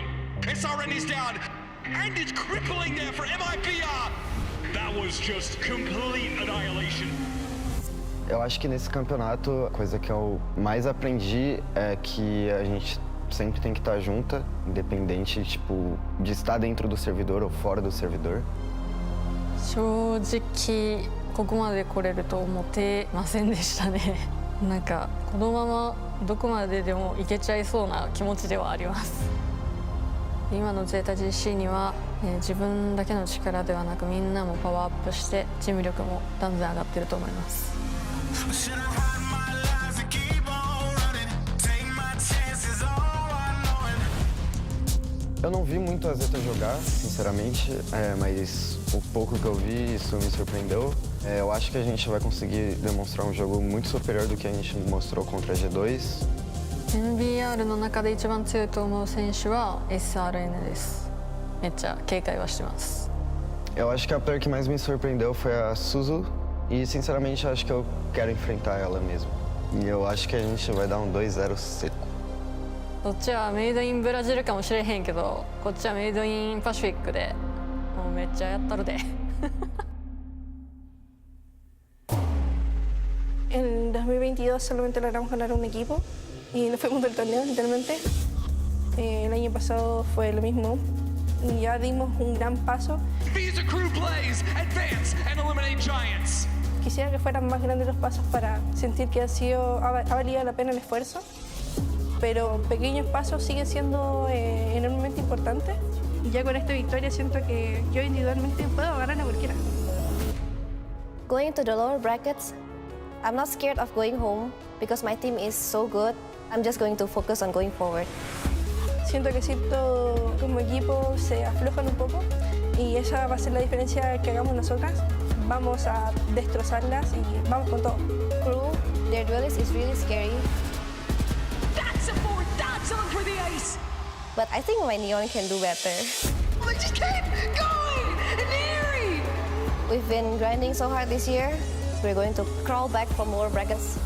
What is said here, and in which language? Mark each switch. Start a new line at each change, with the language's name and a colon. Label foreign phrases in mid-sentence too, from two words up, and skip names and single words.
English: SRN is down, and it's crippling there for MIBR. That was just complete annihilation.
Portuguese: Eu acho que nesse campeonato, a coisa que eu mais aprendi é que a gente sempre tem que estar junta, independente, tipo, de estar dentro do servidor ou fora do servidor.
Japanese: 正直ここまで来れると思ってませんでしたね。なんかこのままどこまででもいけちゃいそうな気持ちではあります。今のゼータ GC には、自分だけの力ではなくみんなもパワーアップしてチーム力も断然上がってると思います。
Portuguese: Eu não vi muito a Zeta jogar, sinceramente, mas o pouco que eu vi, isso me surpreendeu. Eu acho que a gente vai conseguir demonstrar um jogo muito superior do que a gente mostrou contra a G2.
Japanese: MIBR の中で一番強いと思う選手は SRN です。めっちゃ警戒はしてます。
Portuguese: Eu acho que a player que mais me surpreendeu foi a Suzu e, sinceramente, acho que eu quero enfrentar ela mesmo. E eu acho que a gente vai dar um 2-0 seco.
Japanese: こっちは
English: made in Brazil
Japanese: かもしれへんけど、こっちは
English: made in Pacific
Japanese: で、もうめっちゃやったるで。
Spanish: En 2022 solamente logramos ganar un equipo y nos fuimos del torneo, literalmente. El año pasado fue lo mismo y ya dimos un gran paso.
English: Visa crew plays, advance and eliminate giants.
Spanish: Quisiera que fueran más grandes los pasos para sentir que ha valido la pena el esfuerzo, pero pequeños pasos siguen siendo enormemente importantes. Y ya con esta victoria siento que yo individualmente puedo ganar a cualquiera.
English: Going to the lower brackets, I'm not scared of going home because my team is so good. I'm just going to focus on going forward.
Spanish: Siento que Zipto como equipo se aflojan un poco y esa va a ser la diferencia que hagamos nosotras. Vamos a destrozarlas y vamos con todo.
English: Crew, their duelist is really scary. That's a forward dodge on for the ice. But I think my Neon can do better. They just keep going and airy. We've been grinding so hard this year. We're going to crawl back from lower brackets.